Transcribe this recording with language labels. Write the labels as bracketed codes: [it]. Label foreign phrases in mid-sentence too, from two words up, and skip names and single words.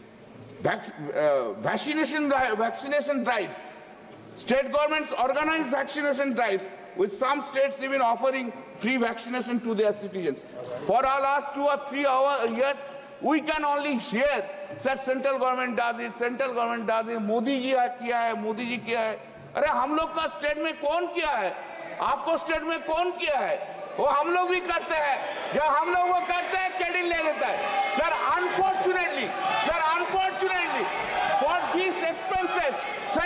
[en] Vaccination drives. State governments organize vaccination drives, with some states even offering free vaccination to their citizens. For our last 2 or 3 years, we can only hear that central government does it, [hi] मोदी जी किया है, मोदी जी किया है. अरे हम लोग का स्टेट में कौन किया है? आपको स्टेट में कौन किया है? वो हम लोग भी करते हैं. जब हम लोग वो करते हैं, क्रेडिट ले लेता है. [en] Sir, unfortunately, for these expenses,